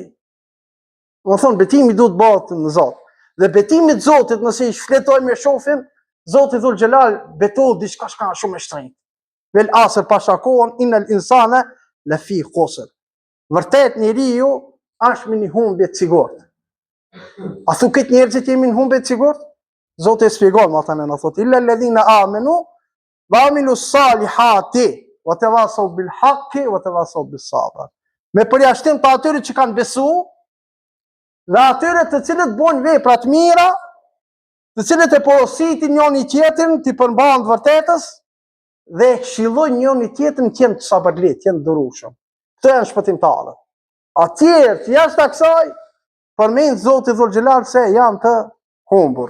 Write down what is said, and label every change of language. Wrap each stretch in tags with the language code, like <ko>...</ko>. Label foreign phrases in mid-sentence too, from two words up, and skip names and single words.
<sq>Do thonë betimi duhet bëhet në Zot. Dhe betimi të Zotit nëse i shfletojmë e shohim, Zoti</sq> <ar>ذو الجلال</ar> <sq>betohet diçka shka shumë e shtrenjtë.</sq> <ar>والعصر</ar> <sq>pasha kohën,</sq> <ar>إن الإنسان لفي خسر.</ar> <sq>Vërtet njeriu është me një humbje të sigurt. A thu këtë njerëzit jemi në humbje të sigurt? Zoti e shpjegon më tani na thotë</sq> <ar>إلا الذين آمنوا وعملوا الصالحات وتواصوا بالحق وتواصوا بالصبر.</ar> <sq>Me përjashtim të atyre që kanë besu dhe atyre të cilët bojnë vepra të mira të cilët e porositin njëri tjetrin t'i përmbahen të vërtetës dhe e këshillojnë njëri tjetrin që janë të sabërlit, janë durueshëm. Këto janë shpëtimtarët. Atjerë që jashtë kësaj përmend Zoti</sq> <ar>ذو الجلال</ar> <sq>se janë të humbur.</sq>